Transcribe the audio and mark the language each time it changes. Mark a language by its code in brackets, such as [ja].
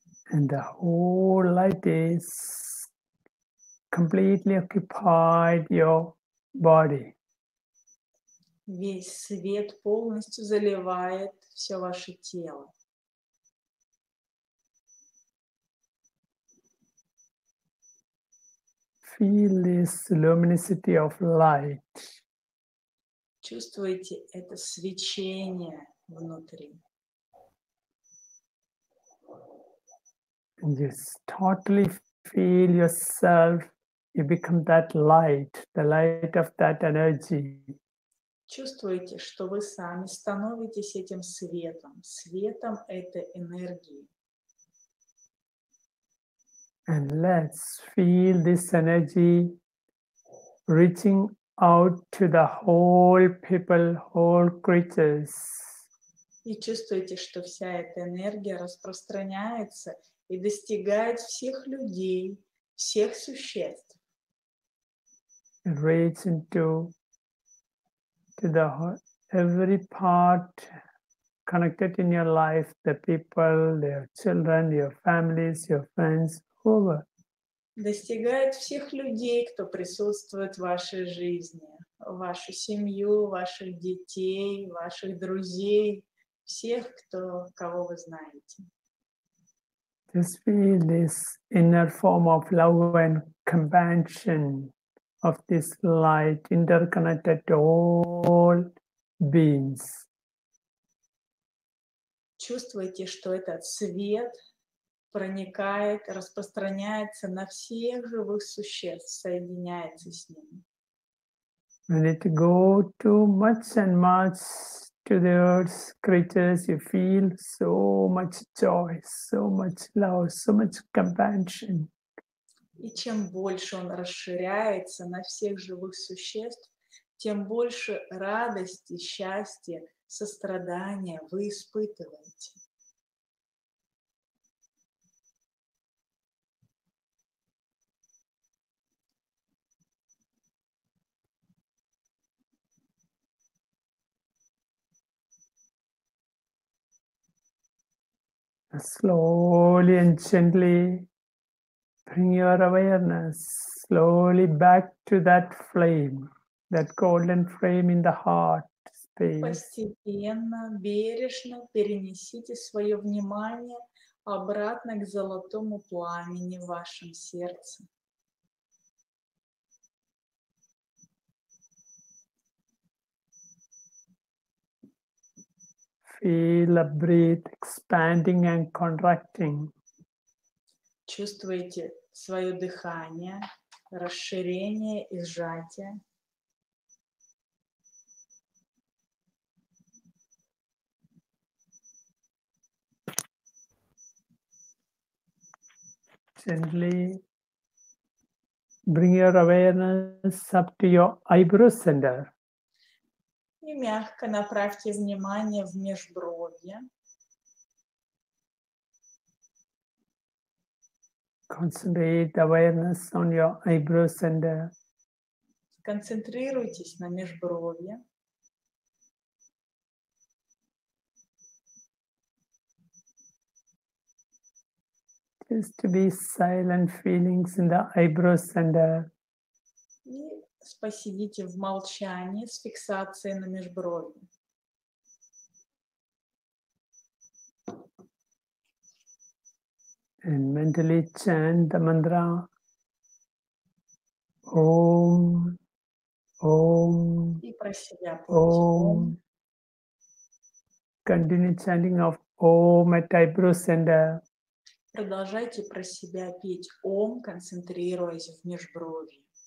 [en] And the whole light is completely occupied your body. [ru] Весь свет полностью заливает все ваше тело. [en] Feel this luminosity of light. [ru] Чувствуете это свечение внутри. [en] And just totally feel yourself, you become that light, the light of that energy. [ru] Чувствуете, что вы сами становитесь этим светом, светом этой энергии. [en] And let's feel this energy reaching out to the whole people, whole creatures. [ru] И чувствуете, что вся эта энергия распространяется и достигает всех людей, всех существ. [en] Reach into every part connected in your life, the people, your children, your families, your friends, whoever. [ru] Достигает всех людей, кто присутствует в вашей жизни, вашу семью, ваших детей, ваших друзей, всех, кого вы знаете. [en] Just feel this inner form of love and compassion of this light interconnected to all beings. [ru] Чувствуйте, что этот свет проникает, распространяется на всех живых существ, соединяется с ними. [en] When it go too much and much to the earth's creatures, you feel so much joy, so much love, so much compassion. [ru] И чем больше он расширяется на всех живых существ, тем больше радости, счастья, сострадания вы испытываете. [en] Slowly and gently bring your awareness slowly back to that flame, that golden flame in the heart space. [ru] Постепенно, бережно перенесите свое внимание обратно к золотому пламени в вашем сердце. [en] Feel a breath expanding and contracting. [ru] Чувствуете свое дыхание, расширение и сжатие. [en] Gently bring your awareness up to your eyebrow center. [ru] И мягко направьте внимание в межбровье. [en] Concentrate awareness on your eyebrow center. [ru] Концентрируйтесь на межбровье. [en] Just to be silent feelings in the eyebrow center. [ru] И посидите в молчании с фиксацией на межбровье. [en] And mentally chant the mantra Om, Om, [ru] И про себя пойте [sa] Om. [en] Continue chanting of Om at eyebrow center. [ru] Продолжайте про себя петь Ом, концентрируясь в межбровье.